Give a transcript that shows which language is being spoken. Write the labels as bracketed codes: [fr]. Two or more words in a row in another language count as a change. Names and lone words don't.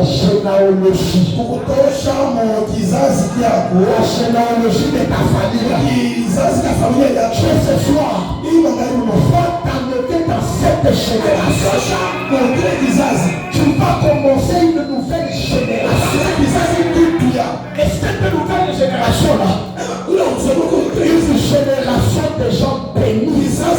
[fr] généalogie. [sw] Kukutosha mo kizazi kyako. [fr] La généalogie de ta famille. [sw] Kizazi cha familia yako. [fr] Ce soir, il va t'amener dans cette génération. Tu vas commencer une nouvelle génération. Et cette nouvelle génération-là, une génération de gens bénis.